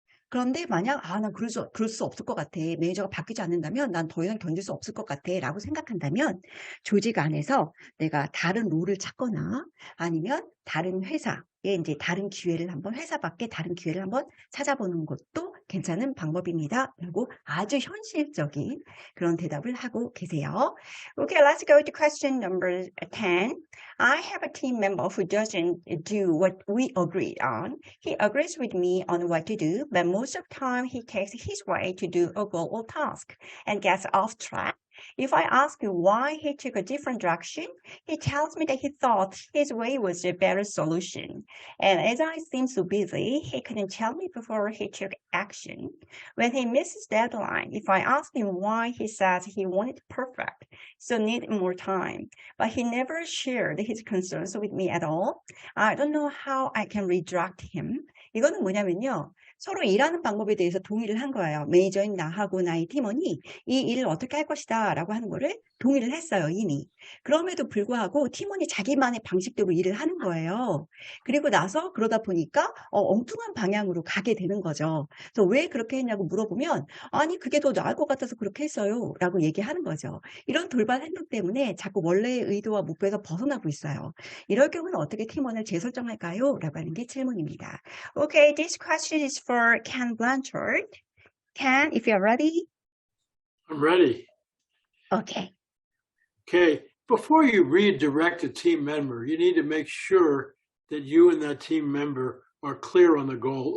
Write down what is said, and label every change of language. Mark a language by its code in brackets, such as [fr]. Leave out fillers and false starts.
[ko] 그런데 만약 난 그럴 수 없을 것 같아. 매니저가 바뀌지 않는다면 난 더 이상 견딜 수 없을 것 같아 라고 생각한다면 조직 안에서 내가 다른 롤을 찾거나 아니면 다른 회사에 이제 회사 밖에 다른 기회를 한번 찾아보는 것도 괜찮은 방법입니다. 라고 아주 현실적인 그런 대답을 하고 계세요. [en] Okay, let's go to question number 10. I have a team member who doesn't do what we agreed on. He agrees with me on what to do, but most of the time he takes his way to do a goal or task and gets off track. If I ask him why he took a different direction, he tells me that he thought his way was a better solution. And as I seem so busy, he couldn't tell me before he took action. When he misses deadline, if I ask him why, he says he wanted perfect, so needed more time. But he never shared his concerns with me at all. I don't know how I can redirect him. [ko] 이거는 뭐냐면요. 서로 일하는 방법에 대해서 동의를 한 거예요. 매니저인 나하고 나의 팀원이 이 일을 어떻게 할 것이다 라고 하는 거를 동의를 했어요, 이미. 그럼에도 불구하고 팀원이 자기만의 방식대로 일을 하는 거예요. 그리고 나서 그러다 보니까 엉뚱한 방향으로 가게 되는 거죠. 그래서 왜 그렇게 했냐고 물어보면 아니 그게 더 나을 것 같아서 그렇게 했어요 라고 얘기하는 거죠. 이런 돌발 행동 때문에 자꾸 원래의 의도와 목표에서 벗어나고 있어요. 이럴 경우는 어떻게 팀원을 재설정할까요? 라고 하는 게 질문입니다. [en] Okay, this question is for Ken Blanchard. Ken, if you're ready. I'm ready. Okay. Okay, before you redirect a team member, you need to make sure that you and that team member are clear on the goal.